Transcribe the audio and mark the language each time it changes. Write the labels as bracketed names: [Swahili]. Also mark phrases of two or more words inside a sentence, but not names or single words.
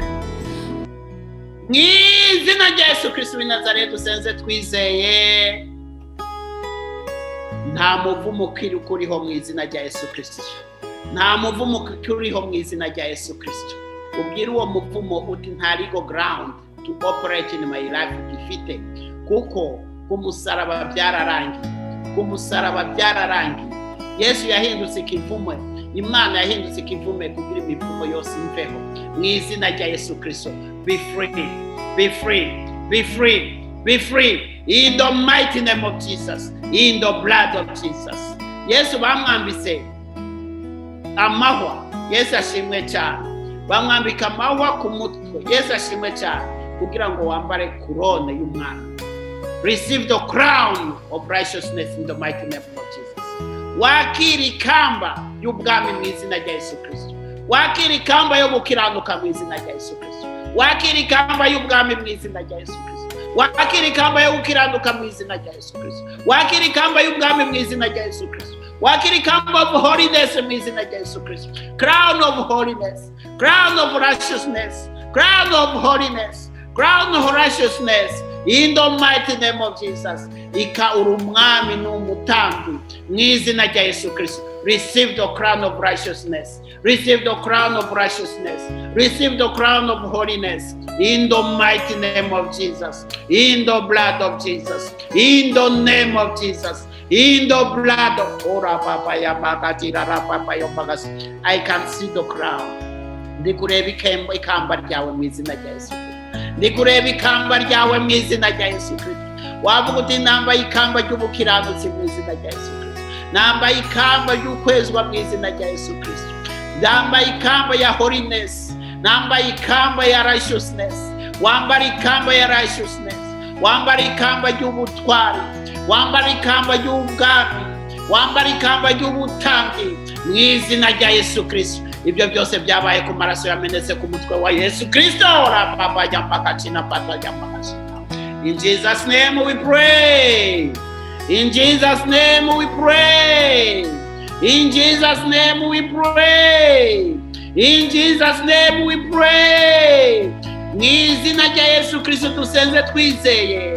[Kinyarwanda] Mu izina rya Yesu Kristo Nazareti twizeye. Nta muvumo kuriho mu izina rya Yesu Kristo. Nta muvumo kuriho mu izina rya Yesu Kristo. Ubwira uwo muvumo uti nta [English] legal ground to operate in my life [Kinyarwanda] ugifite, kuko kumusaraba byararangiye. Kumusaraba byararangiye. Yesu yahindutse ikivume. Imana yahindutse ikivume kugira imivumo yose imveho. Mu izina rya Yesu Kristo. [English] Be free. Be free. Be free. Be free. In the mighty name of Jesus. In the blood of Jesus. [Kinyarwanda] Yesu bamwambitse amahwa. Yesu ashimwe cyane. Bamwambika amahwa ku mutwe. Yesu ashimwe cyane kugira ngo wambare kurone y'umwana. [English] Receive the crown of righteousness in the mighty name of Jesus. [Kinyarwanda] Wakira ikamba y'ubwami mu izina rya Yesu Kristo. Wakira ikamba yo gukiranuka mu izina rya Yesu Kristo. Wakira ikamba y'ubwami mu izina rya Yesu Kristo. Wakira ikamba yo gukiranuka mu izina rya Yesu Kristo. Wakira ikamba y'ubwami mu izina rya Yesu Kristo. Wakira ikamba [English] of holiness [Kinyarwanda] mu izina rya Yesu Kristo. [English] Crown of holiness, crown of righteousness, crown of holiness, crown of righteousness. In the mighty name of Jesus. [Kinyarwanda] Ika urumwami n'umutambi mu izina rya Yesu Kristo. [English] Receive the crown of righteousness. Receive the crown of righteousness. Receive the crown of holiness. In the mighty name of Jesus. In the blood of Jesus. In the name of Jesus. In the blood of I can see the crown. [Kinyarwanda] Ndikureba ikamba ryawe mu izina rya Yesu Kristo. Ndikureba ikamba ryawe mu izina rya Yesu Kristo. Wavuga uti nambaye ikamba ry'ubukiranutsi mu izina rya Yesu Kristo. Nambaye ikamba ry'ukwezwa mu izina rya Yesu Kristo. Nambaye ikamba ya holiness. Nambaye ikamba ya righteousness. Wambara ikamba ya righteousness. Wambara ikamba ry'ubutwari. Wambara ikamba ry'ubwami. Wambara ikamba ry'ubutangi mu izina rya Yesu Kristo. Ibyo byose byabaye ku maraso yamenetse ku mutwe wa Yesu Kristo. [English] In Jesus' name we pray. In Jesus' name we pray. In Jesus' name we pray. In Jesus' name we pray. [Kinyarwanda] Mu izina rya Yesu Kristo dusenze twizeye.